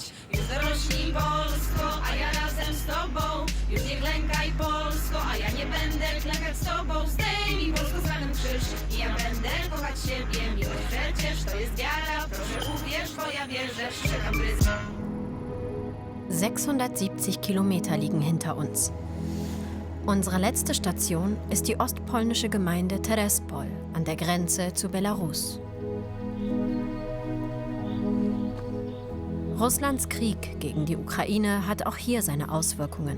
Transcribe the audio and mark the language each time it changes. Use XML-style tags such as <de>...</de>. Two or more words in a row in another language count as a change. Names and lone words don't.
<pl>Już dorośnij Polsko, a ja razem z tobą. Już nie klękaj Polsko, a ja nie będę klękać z tobą. Zdejmij Polsko z ranem krzyż i ja będę kochać siebie. Miłość przecież to jest wiara, proszę uwierz, bo ja wierzę, czekam bryzę.</pl> <de>670 Kilometer liegen hinter uns. Unsere letzte Station ist die ostpolnische Gemeinde Terespol an der Grenze zu Belarus. Russlands Krieg gegen die Ukraine hat auch hier seine Auswirkungen.</de>